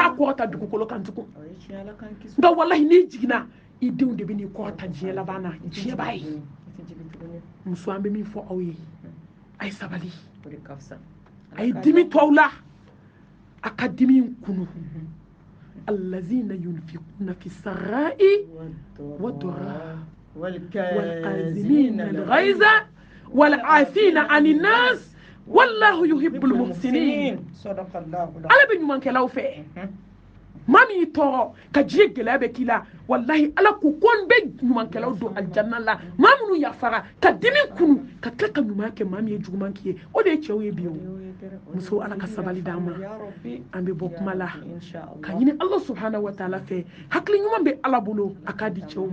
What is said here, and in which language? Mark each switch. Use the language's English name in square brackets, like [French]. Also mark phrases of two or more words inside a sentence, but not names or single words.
[Bambara] t'a kɔrɔta dugukolo kan tugun O ye tiɲɛ Ala k'an kisi. nka wallahi n'i jiginna i denw de bɛ n'i kɔrɔta diɲɛ laban na diɲɛ b'a ye I tɛ jigin tuguni. muso an bɛ min fɔ aw ye a ye sabali O de ka fisa. a ye dimi to aw la a ka dimi kunu [Arabic] الذين ينفقون في السراء والضراء والكاظمين الغيظ والعافين عن الناس والله يحب المحسنين صدق الله [Bambara] ala bɛ ɲumankɛlaw fɛ maa min y'i tɔɔrɔ ka diɲɛ gɛlɛya bɛ k'i la walahi ala ko ko n bɛ ɲumankɛlaw don alijanna la maa minnu yafara ka dimi kunu ka tila ka ɲuman kɛ maa min ye juguman k'i ye o de ye cɛw ye bi o muso ala ka sabali d'an ma an bɛ bɔ kuma la ka ɲini ala [Arabic] سبحانه وتعالى [Bambara] fɛ hakili ɲuman bɛ ala bolo a k'a di cɛw